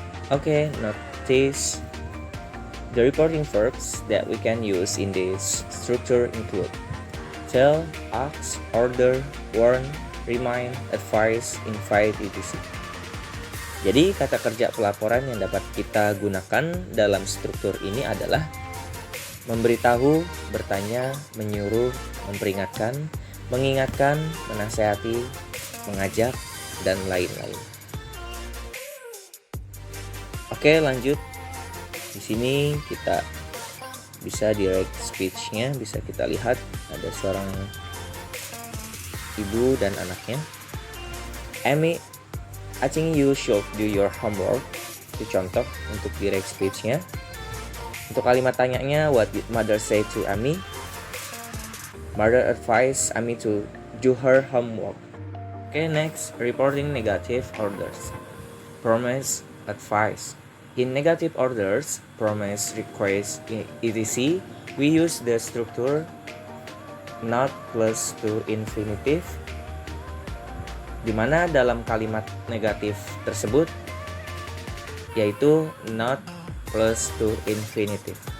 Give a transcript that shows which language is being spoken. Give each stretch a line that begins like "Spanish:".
English: Okay, notice the reporting verbs that we can use in this structure include tell, ask, order, warn, remind, advise, invite, etc.
Indonesian: Jadi kata kerja pelaporan yang dapat kita gunakan dalam struktur ini adalah memberitahu, bertanya, menyuruh, memperingatkan, mengingatkan, menasihati, mengajak, dan lain-lain. Oke, lanjut. Di sini kita bisa direct speech-nya, bisa kita lihat ada seorang ibu dan anaknya.
English: Amy, I think you should do your homework.
Indonesian: Itu contoh untuk direct speech-nya. Untuk kalimat tanyanya,
English: what did mother say to Amy? Mother advised Amy to do her homework. Okay, next, reporting negative orders. Promise, advice. In negative orders, promise, request, etc., we use the structure not plus to infinitive,
Indonesian: di mana dalam kalimat negatif tersebut yaitu
English: not plus to infinitive.